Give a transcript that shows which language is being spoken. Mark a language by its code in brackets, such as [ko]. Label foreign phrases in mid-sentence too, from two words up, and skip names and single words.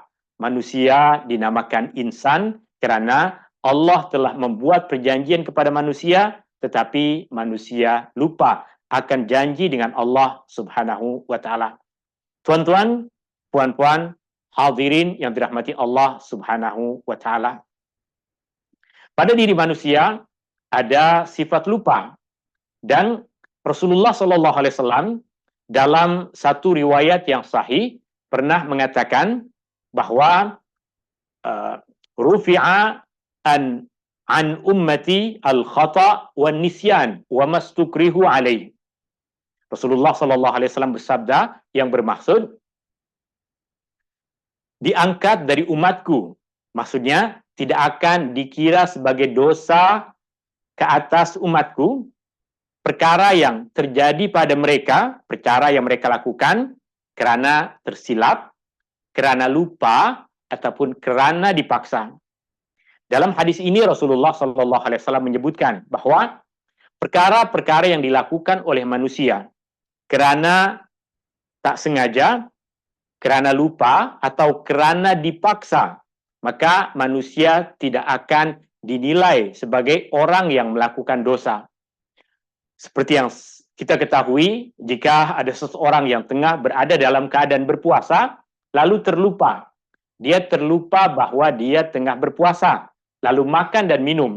[ms] Manusia dinamakan insan kerana Allah telah membuat perjanjian kepada manusia, tetapi manusia lupa akan janji dengan Allah [ar] سبحانه وتعالى. [ms] Tuan-tuan, puan-puan, hadirin yang dirahmati Allah [ar] سبحانه وتعالى. [ms] Pada diri manusia ada sifat lupa, dan Rasulullah [ar] صلى الله عليه وسلم [ms] dalam satu riwayat yang sahih pernah mengatakan bahwa [ar] رفع عن أمتي الخطأ والنسيان وما استكرهوا عليه. [ms] Rasulullah [ar] صلى الله عليه وسلم [ms] bersabda yang bermaksud diangkat dari umatku. Maksudnya tidak akan dikira sebagai dosa ke atas umatku perkara yang terjadi pada mereka, perkara yang mereka lakukan kerana tersilap, kerana lupa ataupun kerana dipaksa. Dalam hadis ini Rasulullah [ar] صلى الله عليه وسلم [ms] menyebutkan bahwa perkara-perkara yang dilakukan oleh manusia kerana tak sengaja, kerana lupa atau kerana dipaksa, maka manusia tidak akan dinilai sebagai orang yang melakukan dosa. Seperti yang kita ketahui, jika ada seseorang yang tengah berada dalam keadaan berpuasa, lalu terlupa. Dia terlupa bahwa dia tengah berpuasa, lalu makan dan minum.